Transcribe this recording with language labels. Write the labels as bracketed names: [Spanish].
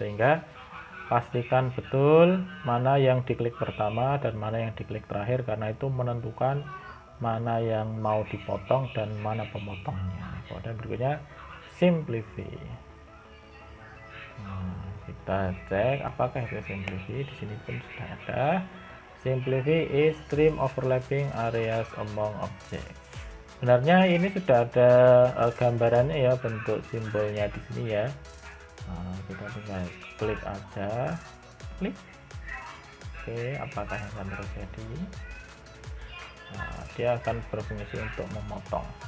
[Indonesian] Sehingga pastikan betul mana yang diklik pertama dan mana yang diklik terakhir, karena itu menentukan mana yang mau dipotong dan mana pemotongnya. Kemudian berikutnya simplify. Kita cek apakah itu simplify. Di sini pun sudah ada. [English] Simplify is trim overlapping areas among objects. [Indonesian] Sebenarnya ini sudah ada gambarannya ya, bentuk simbolnya di sini ya. Kita tinggal klik aja, klik. Oke, apakah yang akan terjadi? Dia akan berfungsi untuk memotong.